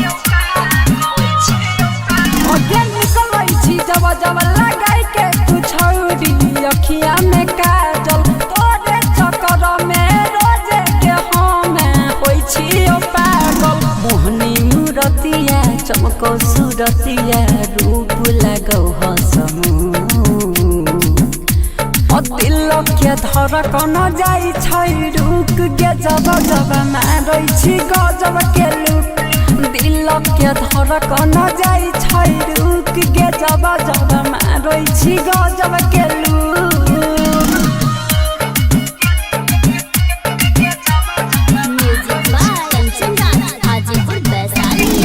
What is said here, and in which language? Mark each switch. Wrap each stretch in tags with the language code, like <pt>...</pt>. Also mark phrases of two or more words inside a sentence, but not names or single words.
<mai>ओगे निकलै छी जब जब लगाई के तू छौरी अखिया में काजल तोरे चक्कर में रोज के हमे होई छी पागल मोहनी मूरतिया चमको सूरतिया रूप लगौ हसमू दिल के धड़कन जाइ छै रुक गे जब जब मारै छी गजब के लुक दिल के धड़कन जाइ छै रुक गे जब जब मारै छी गजब के लुक</mai> <en>Music by Kanchan Raj Hajipur Vaishali</en>